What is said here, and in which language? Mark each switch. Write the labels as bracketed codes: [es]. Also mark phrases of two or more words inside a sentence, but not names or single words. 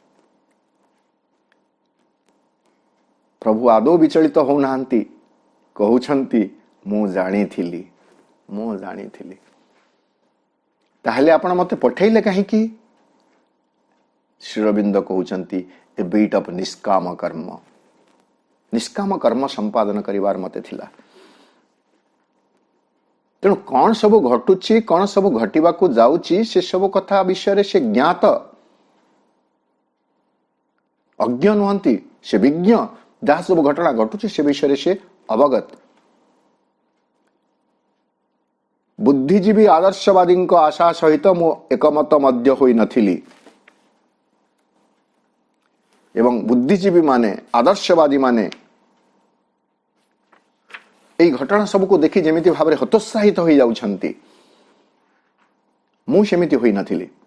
[or] ପ୍ରଭୁ ଆଦୌ ବିଚଳିତ ହୋ ନାହାନ୍ତି, କହୁଛନ୍ତି ମୁ ଜାଣିଥିଲି, ମୁ ଜାଣିଥିଲି। ତାହାହେଲେ ଆପଣ ମତେ ପଠାଇଲେ କାହିଁକି? ଶ୍ରୀ ଅରବିନ୍ଦ କହୁଛନ୍ତି [en] a bit of [or] ନିଷ୍କାମ କର୍ମ, ନିଷ୍କାମ କର୍ମ ସମ୍ପାଦନ କରିବାର ମତେ ଥିଲା। ତେଣୁ କଣ ସବୁ ଘଟୁଛି, କଣ ସବୁ ଘଟିବାକୁ ଯାଉଛି, ସେ ସବୁ କଥା ବିଷୟ ସେ ଜ୍ଞାତ, ଅଜ୍ଞ ନୁହନ୍ତି, ସେ ବିଜ୍ଞ। ଯାହା ସବୁ ଘଟଣା ଘଟୁଛି ସେ ବିଷୟ ସେ ଅବଗତ। ବୁଦ୍ଧିଜୀବୀ ଆଦର୍ଶବାଦୀ ଆଶା ସହିତ ମୁ ଏକମତ ମଧ୍ୟ ହୋଇ ନଥିଲି ଏବଂ ବୁଦ୍ଧିଜୀବୀ ମାନେ ଆଦର୍ଶବାଦୀ ମାନେ ଏଇ ଘଟଣା ସବୁକୁ ଦେଖି ଯେମିତି ଭାବରେ ହତୋତ୍ସାହିତ ହୋଇ ଯାଉଛନ୍ତି, ମୁ ସେମିତି ହୋଇ ନଥିଲି।